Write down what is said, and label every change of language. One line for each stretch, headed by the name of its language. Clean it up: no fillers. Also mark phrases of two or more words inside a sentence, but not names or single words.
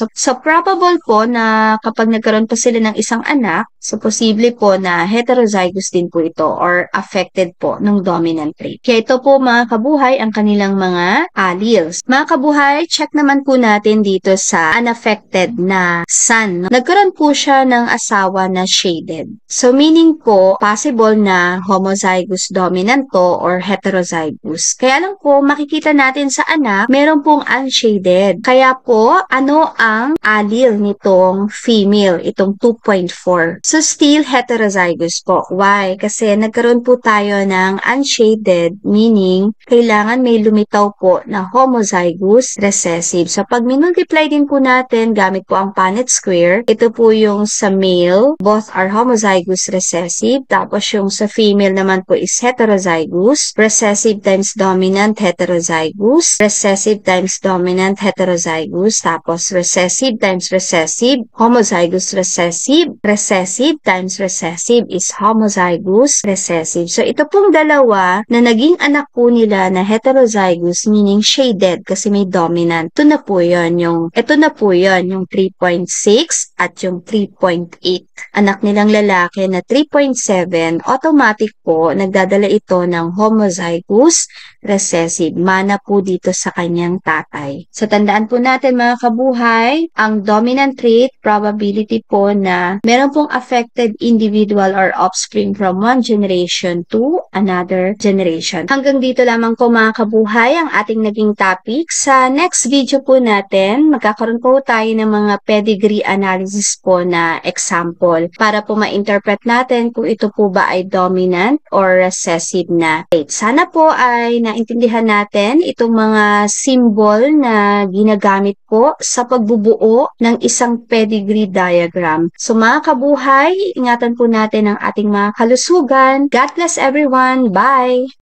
Filipino: So, probable po na kapag nagkaroon pa sila ng isang anak, so, posible po na heterozygous din po ito or affected po ng
English: dominant trait.
Filipino: Kaya ito po mga kabuhay, kabuhay ang kanilang mga alleles. Mga kabuhay, check naman po natin dito sa unaffected na son. Nagkaroon po siya ng asawa na shaded. So meaning po, possible na
English: homozygous dominant
Filipino: to or heterozygous. Kaya lang po, makikita natin sa anak, meron pong unshaded. Kaya po, ano ang allele nitong female, itong 2.4? So still heterozygous po. Why? Kasi nagkaroon po tayo ng unshaded, meaning kailangan may lumitaw po na
English: homozygous recessive.
Filipino: So pag minultiply din po natin gamit po ang
English: Punnett square,
Filipino: ito po yung sa male,
English: both are homozygous recessive.
Filipino: Tapos yung sa female naman po is heterozygous.
English: Recessive times dominant heterozygous. Recessive times dominant heterozygous. Tapos recessive times recessive, homozygous recessive. Recessive times recessive is homozygous recessive.
Filipino: So ito pong dalawa na naging anak po nila na heterozygous, meaning shaded kasi may dominant. Ito na po yun, yung 3.6 at yung 3.8. Anak nilang lalaki na 3.7, automatic po, nagdadala ito ng homozygous recessive. Mana po dito sa kanyang tatay. So tandaan po natin mga kabuhay, ang
English: dominant trait
Filipino: probability po na meron pong
English: affected individual or offspring from one generation to another generation.
Filipino: Hanggang dito lamang po mga kabuhay ang ating naging topic. Sa
English: next video
Filipino: po natin, magkakaroon po tayo ng mga
English: pedigree analysis
Filipino: po na example para po ma-interpret natin kung ito po ba ay dominant or recessive na trait. Sana po ay naintindihan natin itong mga symbol na ginagamit po sa pagbubuo ng isang
English: pedigree diagram.
Filipino: So mga kabuhay, ingatan po natin ang ating mga kalusugan.
English: God bless everyone. Bye!